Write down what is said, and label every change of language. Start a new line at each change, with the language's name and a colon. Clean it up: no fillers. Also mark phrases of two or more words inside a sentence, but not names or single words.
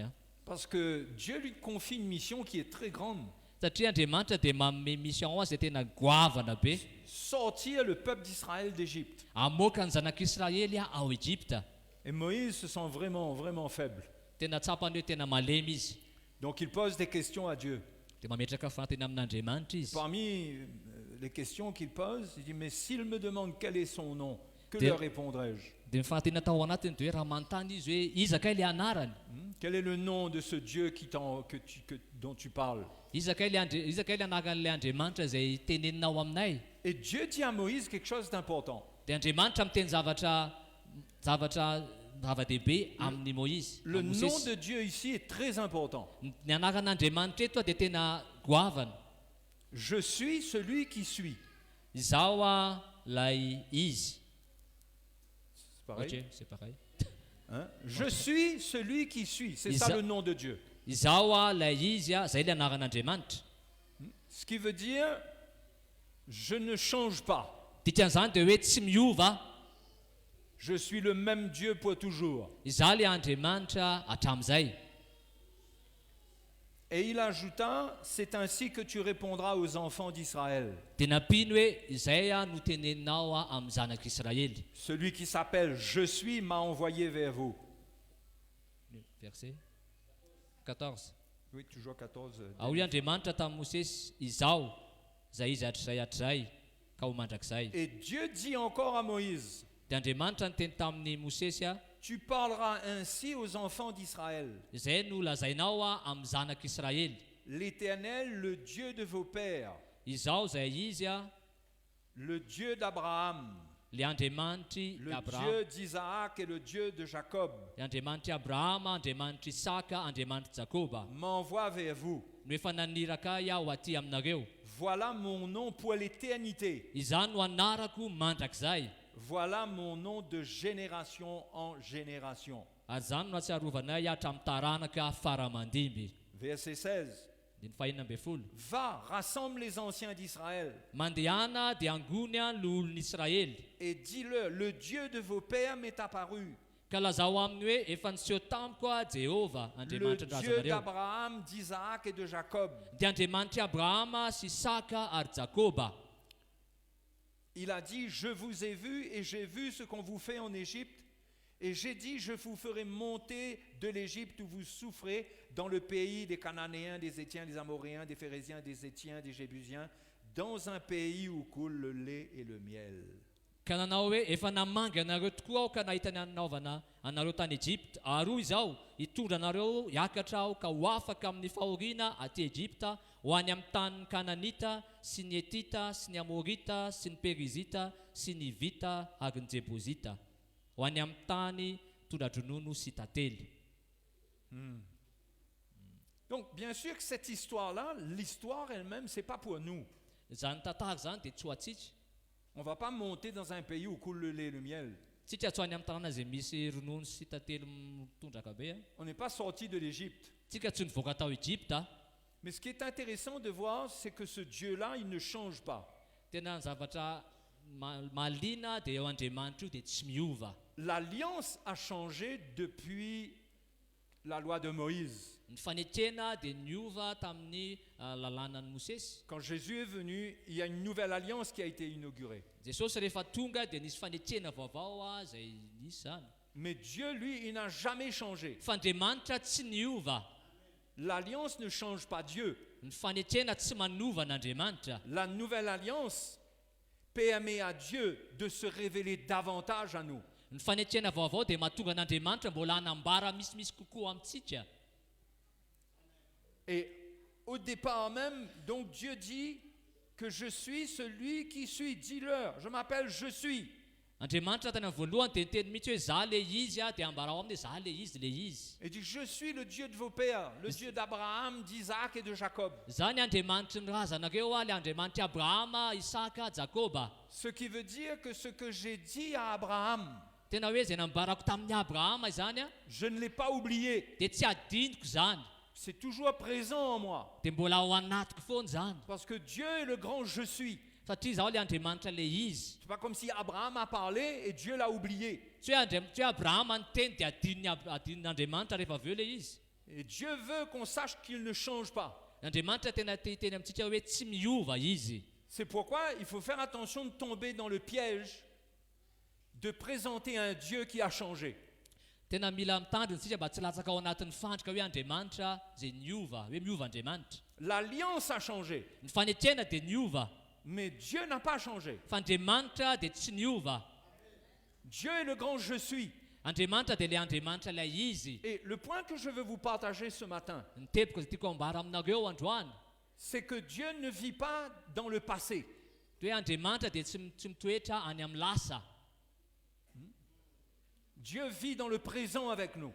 French: Parce que Dieu lui confie une mission qui est très grande.
Malagasy: Satria Andriamanitra dia manome mission azy tena goavana be.
French: Sortir le peuple d'Israël d'Égypte.
Malagasy: Amoaka ny zanak'Israely ao Égypte.
French: Et Moïse se sent vraiment, vraiment faible.
Malagasy: Tena tsapany hoe tena malemy izy.
French: Donc il pose des questions à Dieu.
Malagasy: Dia mametraka fanteny amin'Andriamanitra izy.
French: Parmi les questions qu'il pose, il dit, mais s'il me demande quel est son nom, que Dieu- leur répondrai-je?
Malagasy: Dia mifahateny tao anatiny dia hoe raha manontany izy hoe iza kay le anarany?
French: Quel est le nom de ce Dieu dont tu parles?
Malagasy: Iza kay le anaran'ilay Andriamanitra izay teneninao aminay?
French: Et Dieu dit à Moïse quelque chose d'important.
Malagasy: Dia Andriamanitra miteny zavatra zava-dehibe amin'ny Moïse.
French: Le
Malagasy: amin'ny
French: nom
Malagasy: Mosesy.
French: de Dieu ici est très important.
Malagasy: Ny anaran'Andriamanitra eto dia tena goavana.
French: Je suis celui qui suis.
Malagasy: Izaho lay izy.
French: C'est pareil. Ok, c'est pareil. Hein? Je suis celui qui suis. C'est Isa- ça le nom de Dieu.
Malagasy: Izaho lay izy zay le anaran'Andriamanitra.
French: Ce qui veut dire, je ne change pas.
Malagasy: Dikan'izany dia hoe tsy miova.
French: Je suis le même Dieu pour toujours.
Malagasy: izaho le Andriamanitra hatramin'izay.
French: Et il ajouta, c'est ainsi que tu répondras aux enfants d'Israël.
Malagasy: Dia nampino hoe izay no teneninao amin'ny zanak'Israely.
French: Celui qui s'appelle Je suis m'a envoyé vers vous. Verset 14. Oui, toujours 14.
Malagasy: Ahoy Andriamanitra tamin'i Mosesy, izaho izay izy hatrizay ka ho mandrakizay.
French: Et Dieu dit encore à Moïse,
Malagasy: Dia Andriamanitra niteny tamin'ny Mosesy
French: tu parleras ainsi aux enfants d'Israël.
Malagasy: izay no lazainao amin'ny zanak'Israely.
French: L'Éternel, le Dieu de vos pères,
Malagasy: Izaho izay izy
French: le Dieu d'Abraham,
Malagasy: le Andriamanitry le Abraham,
French: Dieu d'Isaac et le Dieu de Jacob,
Malagasy: le Andriamanitry Abrahama, Andriamanitry Isaka, Andriamanitry Jakoba
French: m'envoie vers vous.
Malagasy: no efa naniraka iaho aty aminareo.
French: Voilà mon nom pour l'éternité.
Malagasy: Izany no anarako mandrakizay.
French: Voilà mon nom de génération en génération.
Malagasy: Ary zany no atsiarovana hatramin'ny taranaka faramandimby.
French: Verset 16.
Malagasy: Dia ny fahaenina ambin'ny folo.
French: Va, rassemble les anciens d'Israël
Malagasy: Mandehana dia angony ny olon'Israely.
French: et dis-leur, le Dieu de vos pères m'est apparu.
Malagasy: Ka lazao aminy hoe efa niseho tamiko Jehova,
French: Le
Malagasy: Andriamanitra ny
French: Dieu
Malagasy: razanareo.
French: d'Abraham, d'Isaac et de Jacob. Dia Andriamanitry Abrahama sy Isaka ary Jakoba. Il a dit, je vous ai vu et j'ai vu ce qu'on vous fait en Égypte. Et j'ai dit, je vous ferai monter de l'Égypte où vous souffrez dans le pays des Cananéens, des Hétiens, des Amoréens, des Phérésiens, des Hétiens, des Jébusiens, dans un pays où coule le lait et le miel.
Malagasy: Ka nanao hoe efa namangy anareo tokoa aho ka nahita ny anaovana anareo tany Egypte. Ary hoy izao hitondra anareo hiakatra aho ka ho afaka amin'ny fahoriana aty Egypta, ho any amin'ny tanin'ny Kananita sy ny Etita sy ny Amorita sy ny Perizita sy ny Vita ary ny Jebozita, ho any amin'ny tany tondra-dronono sy tantely.
French: Donc, bien sûr que cette histoire-là, l'histoire elle-même, c'est pas pour nous.
Malagasy: Zany tantara zany dia tsy ho atsika.
French: On va pas monter dans un pays où coule le lait et le miel.
Malagasy: Tsika tsy ho any amin'ny tanàna izay misy ronono sy tantely mitondraka be.
French: On n'est pas sorti de l'Égypte.
Malagasy: Tsika tsy nivoaka tao Egypta.
French: Mais ce qui est intéressant de voir, c'est que ce Dieu-là, il ne change pas.
Malagasy: Tena ny zavatra mahaliana dia eo Andriamanitra io dia tsy miova.
French: L'alliance a changé depuis la loi de Moïse.
Malagasy: Ny fanetsena dia niova tamin'ny lalànan'i Mosesy.
French: Quand Jésus est venu, il y a une nouvelle alliance qui a été inaugurée.
Malagasy: Jesosy rehefa tonga dia nisy fanetsena vaovao izay nisy zany.
French: Mais Dieu, lui, il n'a jamais changé.
Malagasy: Fa Andriamanitra tsy niova.
French: L'alliance ne change pas Dieu.
Malagasy: Ny fanetsena tsy manova n'Andriamanitra.
French: La nouvelle alliance permet à Dieu de se révéler davantage à nous.
Malagasy: Ny fanetsena vaovao dia mahatonga n'Andriamanitra mbola hanambara misimisy kokoa amintsika.
French: Et au départ même, donc Dieu dit que je suis celui qui suis. Dis-leur, je m'appelle Je suis.
Malagasy: Andriamanitra tany amin'ny voalohany dia niteny mihitsy hoe za le izy dia ambarao aminy hoe za le izy.
French: Et dit, je suis le Dieu de vos pères, le Dieu d'Abraham, d'Isaac et de Jacob.
Malagasy: Zany Andriamanitra ny razanareo le Andriamanitra Abrahama, Isaka, Jakoba.
French: Ce qui veut dire que ce que j'ai dit à Abraham,
Malagasy: Tena hoe izay nambarako tamin'ny Abrahama zany
French: je ne l'ai pas oublié.
Malagasy: dia tsy adiniko zany.
French: C'est toujours présent en moi.
Malagasy: Dia mbola ao anatiko foana zany.
French: Parce que Dieu est le grand je suis.
Malagasy: Satria zaho le Andriamanitra le izy.
French: C'est pas comme si Abraham a parlé et Dieu l'a oublié.
Malagasy: Tsy hoe Abrahama niteny dia adin'Andriamanitra rehefa avy eo le izy.
French: Et Dieu veut qu'on sache qu'il ne change pas.
Malagasy: Andriamanitra tena teny amintsika hoe tsy miova izy.
French: C'est pourquoi il faut faire attention de tomber dans le piège de présenter un Dieu qui a changé.
Malagasy: Tena mila mitandrina isika mba tsy latsaka ao anatin'ny fandrika hoe Andriamanitra izay niova, hoe miova Andriamanitra.
French: L'alliance a changé,
Malagasy: Ny fanetsena dia niova,
French: mais Dieu n'a pas changé.
Malagasy: fa Andriamanitra dia tsy niova.
French: Dieu est le grand je suis.
Malagasy: Andriamanitra dia le Andriamanitra ilay izy.
French: Et le point que je veux vous partager ce matin,
Malagasy: Ny tepiko izay tiako ambara aminareo androany
French: c'est que Dieu ne vit pas dans le passé.
Malagasy: dia hoe Andriamanitra dia tsy mitoetra any amin'ny lasa.
French: Dieu vit dans le présent avec nous.